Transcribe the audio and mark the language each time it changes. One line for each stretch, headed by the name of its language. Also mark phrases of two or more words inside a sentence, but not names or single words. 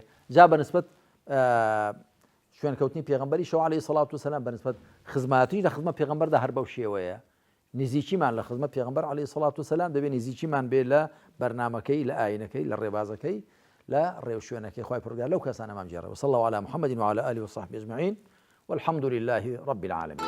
Central Kurdish: جا بەنسبەت شوێنکەوتنی پێغەمبەری شەو عەلەیهی سەڵات وسەلام بەنسبەت خزمەتی لە خزمەت پێغەمبەردا هەر بەو شێوەیە، نزیکیمان لە خزمەت پێغەمبەر عەلەیهی سەڵات وسەلام دەبێ نزیکیمان بێ لە بەرنامەکەی، لە ئاینەکەی، لە ڕێبازەکەی، لە ڕێو شوێنەکەی. خوای پەروەردگار لەو کەسانەمان بجێڕێ.
Arabic: وصلی الله علی محمد وعلى آله وصحبه أجمعين والحمد لله رب العالمين.